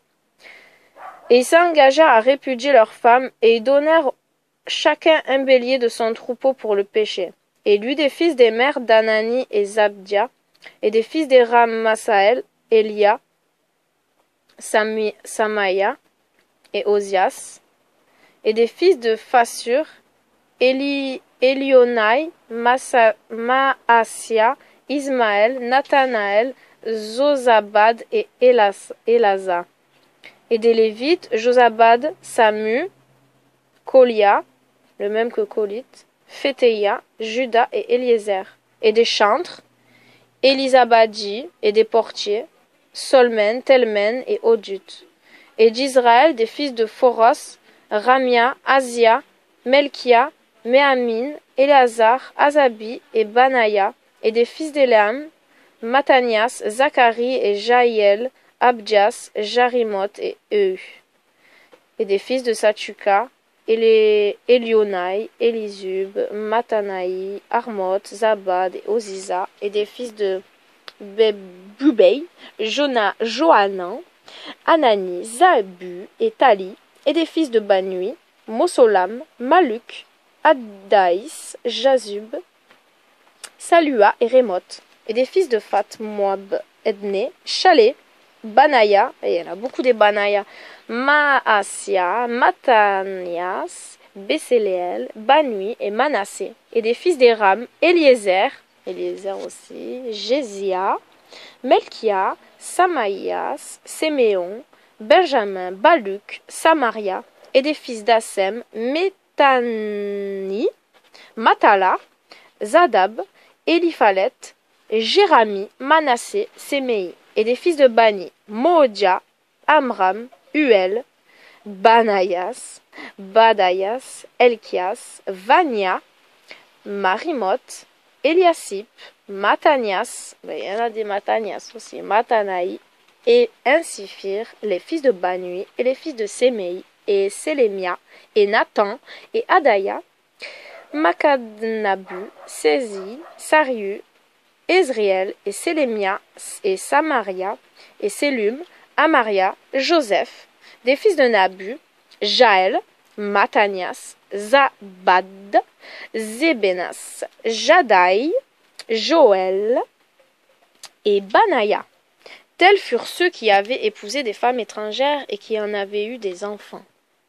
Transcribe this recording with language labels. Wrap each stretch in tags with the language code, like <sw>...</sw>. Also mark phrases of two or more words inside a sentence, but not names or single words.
<fr>Et ils s'engagèrent à répudier leurs femmes, et ils donnèrent chacun un bélier de son troupeau pour le péché. Et il y eut des fils des mères d'Anani et Zabdia, et des fils des Masaël, Elia, Samaïa et Osias, et des fils de Phassur, Elionai, Maasia, Ismaël, Nathanaël, Zozabad et Elasa. Et des Lévites, Josabad, Samu, Colia, le même que Colite, Phétéia, Judas et Eliezer. Et des chantres, Élisabadi et des portiers, Solmen, Telmen et Odut. Et d'Israël, des fils de Phoros, Ramia, Azia, Melchia, Méamin, Éléazar, Azabi et Banaya, et des fils d'Élam, Mathanias, Zacharie et Jaïel, Abdias, Jarimoth etEu. Et des fils de Satuka, Elionai, Elisub, Mathanaï, Armoth, Zabad et Oziza, et des fils de Bubei, Johanan, Anani, Zabu et Tali, et des fils de Banui, Mosolam, Maluk, Addaïs, Jazub, Salua et Rémoth, et des fils de Fat, Moab, Edné, Chalé, Banaya, et il y en a beaucoup des Banaya, Maasia, Mathanias, Besséléel, Banui et Manassé, et des fils d'Éram, Eliezer aussi, Jésia, Melchia, Samaïas, Séméon, Benjamin, Baluc, Samaria, et des fils d'Assem, Méthani, Matala, Zadab, Eliphalet, Jérami, Manassé, Séméi, et des fils de Bani, Modia, Amram, Uel, Banayas, Badayas, Elkias, Vania, Marimoth, Eliasip, Mathanias, il y en a des Mathanias aussi, Mathanaï, et ainsi firent les fils de Banui, et les fils de Séméi, et Sélémia, et Nathan, et Adaya, Makadnabu, Sézi, Sariu, Ezriel, et Sélémia, et Samaria, et Sélum, Amaria, Joseph, des fils de Nabu, Jaël, Mathanias, Zabad, Zébenas, Jadaï, Joël et Banaya. Tels furent ceux qui avaient épousé des femmes étrangères et qui en avaient eu des enfants.</fr>